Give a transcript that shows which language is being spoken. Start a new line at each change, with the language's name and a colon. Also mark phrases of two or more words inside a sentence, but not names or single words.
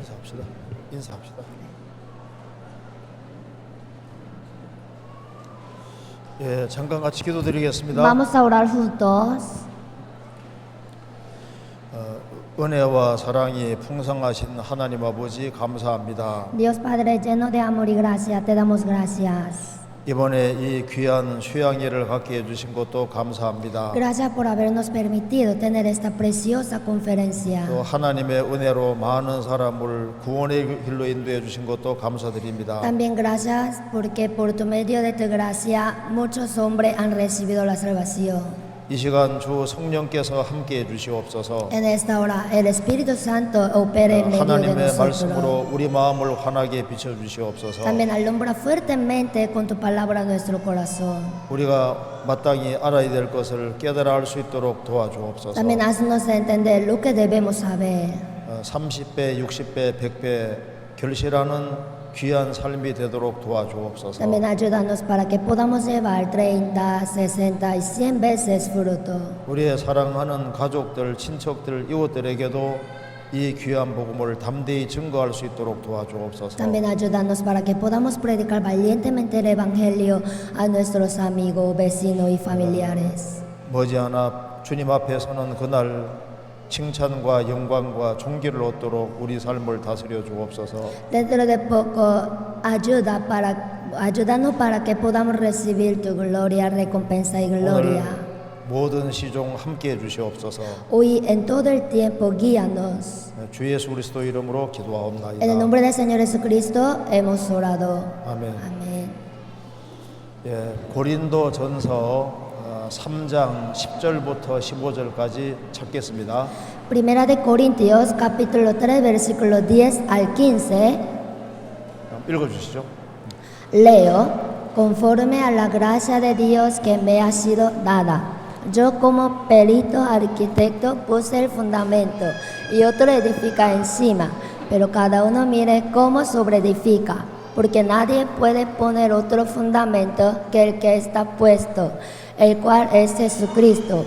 Korean: 합시다. 인사합시다. 예, 잠깐 같이 기도드리겠습니다.
Spanish: Vamos a orar juntos.
Korean: 은혜와 사랑이 풍성하신 하나님 아버지 감사합니다.
Spanish: Dios Padre lleno de amor y gracia, te damos gracias.
Korean: 이번에 이 귀한 휴양일을 갖게 해주신 것도 감사합니다.
Spanish: Gracias por habernos permitido tener esta preciosa conferencia.
Korean: 또 하나님의 은혜로 많은 사람을 구원의 길로 인도해 주신 것도 감사드립니다.
Spanish: También gracias porque por tu medio de tu gracia muchos hombres han recibido la salvación.
Korean: 이 시간 주 성령께서 함께 해 주시옵소서.
Spanish: En esta hora el Espíritu Santo opere en medio de
Korean: 하나님의
Spanish: nosotros.
Korean: 말씀으로 우리 마음을 환하게 비춰 주시옵소서.
Spanish: También alumbra fuertemente con tu palabra nuestro corazón.
Korean: 우리가 마땅히 알아야 될 것을 깨달아 알 수 있도록 도와주옵소서.
Spanish: También haznos entender lo que debemos saber.
Korean: 30배, 60배, 100배 결실하는 귀한 삶이 되도록 도와주옵소서.
Spanish: También ayúdanos para que podamos llevar 30, 60 y 100 veces fruto.
Korean: 우리의 사랑하는 가족들, 친척들, 이웃들에게도 이 귀한 복음을 담대히 증거할 수 있도록 도와주옵소서.
Spanish: También ayúdanos para que podamos predicar valientemente el Evangelio a nuestros amigos, vecinos y familiares.
Korean: 머지않아 주님 앞에 서는 그날 칭찬과 영광과 존귀를 얻도록 우리 삶을 다스려 주옵소서.
Spanish: Dentro de poco, ayúdanos para que podamos recibir tu gloria, recompensa y
Korean: 오늘
Spanish: gloria.
Korean: 모든 시종 함께 해 주시옵소서.
Spanish: Hoy en todo el tiempo, guíanos.
Korean: 주 예수 그리스도 이름으로
Spanish: En el
Korean: 기도하옵나이다.
Spanish: nombre del Señor Jesucristo hemos orado.
Korean: 아멘.
Spanish: Amén.
Korean: 예, 고린도 전서 3장 10절부터 15절까지 찾겠습니다.
Spanish: Primera de Corintios, capítulo 3, versículo 10 al 15.
Korean: 읽어 주시죠.
Spanish: Leo, conforme a la gracia de Dios que me ha sido dada. Yo como perito arquitecto puse el fundamento y otro edifica encima, pero cada uno mire cómo sobreedifica, porque nadie puede poner otro fundamento que el que está puesto, el cual es Jesucristo.